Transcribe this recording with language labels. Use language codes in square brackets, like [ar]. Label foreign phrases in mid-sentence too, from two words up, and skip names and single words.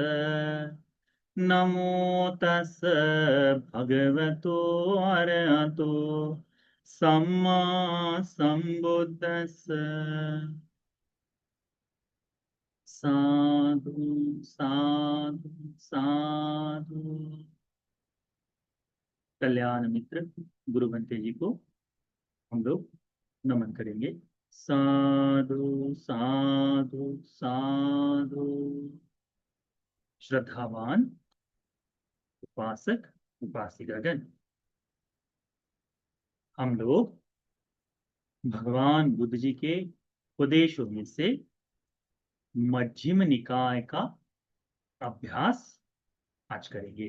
[pi] नमो तस् भगवतो अरहतो सम्मा सम्बुद्धस्स। साधु साधु साधु। [hi] कल्याण मित्र गुरु बनते जी को हम लोग नमन करेंगे। [pi] साधु साधु साधु। [hi] श्रद्धावान उपासक उपासिकागण, हम लोग भगवान बुद्ध जी के उपदेशों में से मध्यम निकाय का अभ्यास आज करेंगे।